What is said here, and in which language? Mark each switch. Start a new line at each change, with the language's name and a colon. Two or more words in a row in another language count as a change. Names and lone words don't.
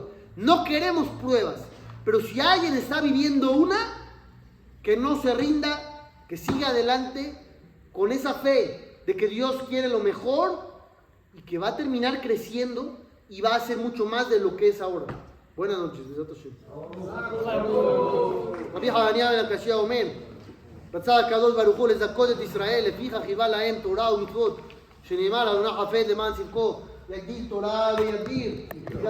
Spanish: No queremos pruebas, pero si alguien está viviendo una, que no se rinda, que siga adelante con esa fe de que Dios quiere lo mejor y que va a terminar creciendo y va a ser mucho más de lo que es ahora. Buenas noches.
Hebrew: רבי חנניה בן הקשיא אומר, רצה הקדוש ברוך הוא לזכות את ישראל, לפיכך חיווה להם תורה ומצוות, שנאמר אדוני חפץ למען צדקו, יגדיל תורה ויגביר.